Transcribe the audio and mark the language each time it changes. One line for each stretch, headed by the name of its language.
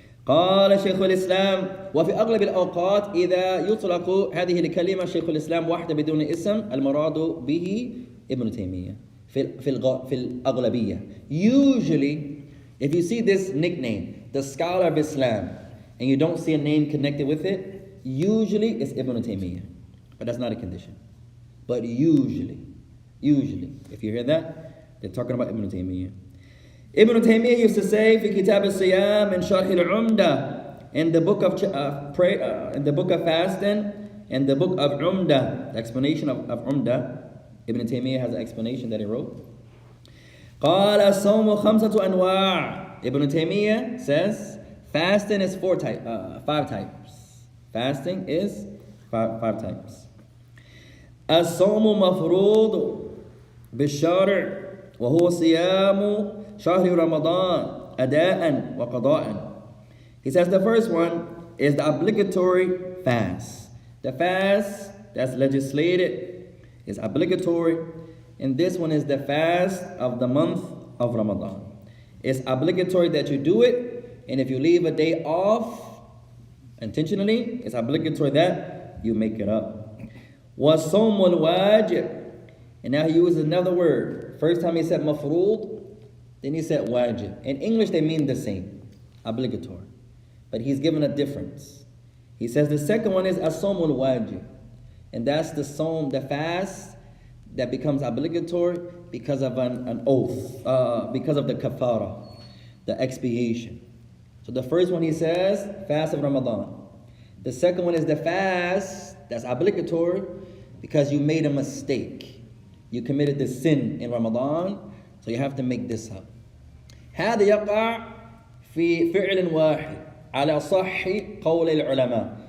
Arabic: قال شيخ الإسلام وفي أغلب الأوقات إذا يطلق هذه الكلمة شيخ الإسلام وحده بدون اسم المراد به ابن تيمية في الأغلبية.
English: Usually if you see this nickname, the scholar of Islam, and you don't see a name connected with it, usually it's Ibn Taymiyyah. But that's not a condition. But usually, if you hear that, they're talking about Ibn Taymiyyah. Ibn Taymiyyah used to say,
Arabic: في كتاب الصيام من شرح العمدة,
English: in the book of in the book of fasting, in the book of Umdah, the explanation of Umdah, Ibn Taymiyyah has an explanation that he wrote.
Arabic: قال الصوم خمسة أنواع.
English: Ibn Taymiyyah says fasting is 5 types. Fasting is five types.
Arabic: الصوم مفروض بالشرع وهو صيام شهر رمضان أداء وقضاء.
English: He says the first one is the obligatory fast. The fast that's legislated is obligatory, and this one is the fast of the month of Ramadan. It's obligatory that you do it, and if you leave a day off intentionally, it's obligatory that you make it up.
Arabic: وَالصَّوْمُ الْوَاجِبِ.
English: And now he uses another word. First time he said mafrood, then he said wajib. In English they mean the same, obligatory. But he's given a difference. He says the second one is as-sawmul wajib. And that's the sawm, the fast that becomes obligatory because of an oath, because of the kafara, the expiation. So the first one he says, fast of Ramadan. The second one is the fast that's obligatory because you made a mistake. You committed the sin in Ramadan, so you have to make this up.
Arabic: هذا يقع في فعل واحد على صح قول العلماء.